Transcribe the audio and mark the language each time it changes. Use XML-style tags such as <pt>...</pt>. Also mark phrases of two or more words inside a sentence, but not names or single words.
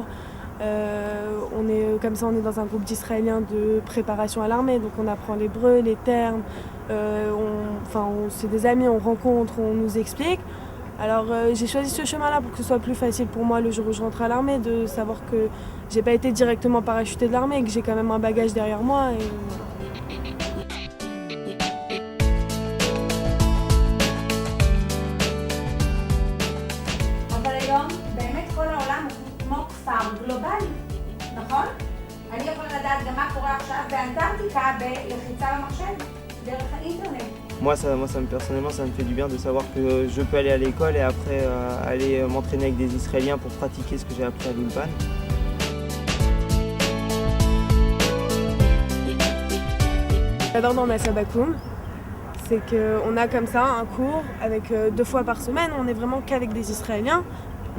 <fr>On est dans un groupe d'Israéliens de préparation à l'armée, donc on apprend l'hébreu, les termes, c'est des amis, on rencontre, on nous explique. Alors j'ai choisi ce chemin-là pour que ce soit plus facile pour moi le jour où je rentre à l'armée, de savoir que j'ai pas été directement parachutée de l'armée, que j'ai quand même un bagage derrière moi.</fr> <he>גלובלי, נכון? אני יכולה לדעת גם מה קורה עכשיו באנטארקטיקה בלחיצה במחשב, דרך האינטרנט.</he> <fr>Moi, personnellement, ça me fait du bien de savoir que je peux aller à l'école et après aller m'entraîner avec des Israéliens pour pratiquer ce que j'ai appris à l'Ulpan. J'adore dans Massa Bakoum, c'est qu'on a comme ça un cours avec 2 fois par semaine, on est vraiment qu'avec des Israéliens.</fr>